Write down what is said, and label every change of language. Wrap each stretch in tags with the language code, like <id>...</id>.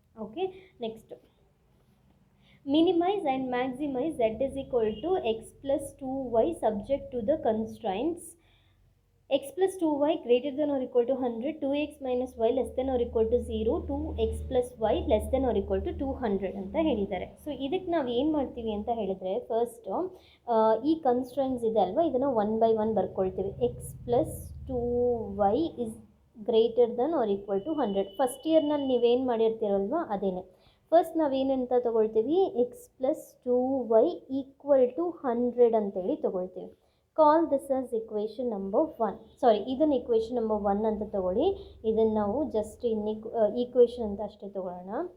<en>okay, next minimize and maximize z is equal to x plus 2y subject to the constraints x plus 2y greater than or equal to 100, 2x minus y less than or equal to 0, 2x plus y less than or equal to 200</en> <kn>ಅಂತ ಹೇಳಿದ್ದಾರೆ. So ಇದಕ್ಕೆ ನಾವು ಏನು ಮಾಡ್ತೀವಿ ಅಂತ ಹೇಳಿದರೆ, first ಈ constraints ಇದೆ ಅಲ್ವಾ, ಇದನ್ನು 1 by 1 ಬರ್ಕೊಳ್ತೀವಿ.</kn> <en>x plus 2y is greater than or equal to 100.</en> <kn>First ಇಯರ್ನಲ್ಲಿ ನೀವೇನು ಮಾಡಿರ್ತೀರಲ್ವ ಅದೇನೆ. ಫಸ್ಟ್ ನಾವೇನಂತ ತೊಗೊಳ್ತೀವಿ,</kn> <en>x plus 2y equal to 100</en> <kn>ಅಂತೇಳಿ ತೊಗೊಳ್ತೀವಿ.</kn> <en>Call this as equation number 1.</en> <kn>ಸಾರಿ, ಇದನ್ನು ಇಕ್ವೇಷನ್ ನಂಬರ್ 1 ಅಂತ ತೊಗೊಳ್ಳಿ. ಇದನ್ನು ನಾವು ಜಸ್ಟ್ ಈಕ್ವೇಷನ್ ಅಂತ ಅಷ್ಟೇ ತೊಗೊಳ್ಳೋಣ.</kn>